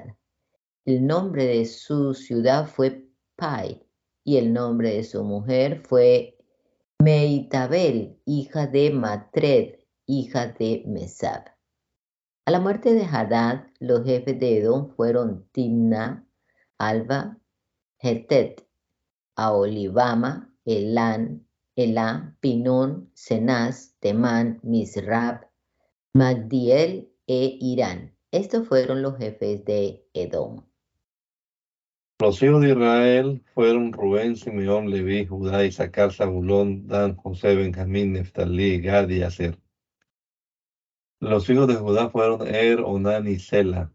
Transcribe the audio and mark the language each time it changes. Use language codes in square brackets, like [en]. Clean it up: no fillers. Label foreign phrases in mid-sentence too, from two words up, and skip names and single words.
[es] El nombre de su ciudad fue Pai, y el nombre de su mujer fue Meitabel, hija de Matred, hija de Mesab. A la muerte de Hadad, los jefes de Edom fueron Timna, Alba, Hetet, Aholibama, Elá, Pinón, Cenaz, Temán, Misrab, Magdiel e Irán. Estos fueron los jefes de Edom. Los hijos de Israel fueron Rubén, Simeón, Leví, Judá, Isaacar, Zabulón, Dan, José, Benjamín, Neftalí, Gad y Aser. Los hijos de Judá fueron Onán y Sela.